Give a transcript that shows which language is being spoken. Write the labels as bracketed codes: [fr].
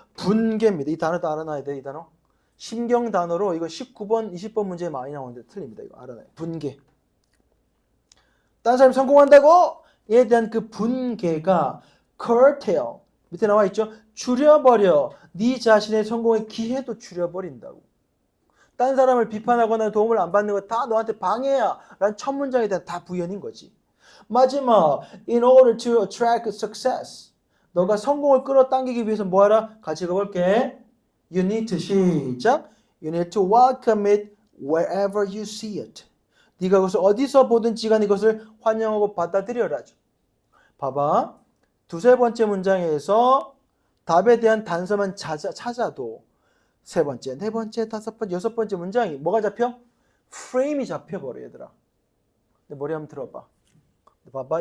[ko] 분개입니다. 이 단어도 알아놔야 돼. 이 단어. 심경 단어로 이거 19번, 20번 문제에 많이 나오는데 틀립니다. 이거 알아놔요. 분개. 다른 사람이 성공한다고? 에 대한 그 분개가 curtail. 밑에 나와 있죠? 줄여버려. 네 자신의 성공의 기회도 줄여버린다고. 딴 사람을 비판하거나 도움을 안 받는 거 다 너한테 방해야 라는 첫 문장에 대한 다 부연인 거지. 마지막, [en] in order to attract success. [ko] 너가 성공을 끌어당기기 위해서 뭐하라? 같이 읽어볼게. [en] You need to [ko] 시작. [en] You need to welcome it wherever you see it. [ko] 네가 그것을 어디서 보든지 간에 이것을 환영하고 받아들여라. 봐봐. 두세 번째 문장에서 답에 대한 단서만 찾아도 세 번째, 네 번째, 다섯 번째, 여섯 번째 문장이 뭐가 잡혀? 프레임이 잡혀버려 얘들아. 내 머리 한번 들어봐. 봐봐.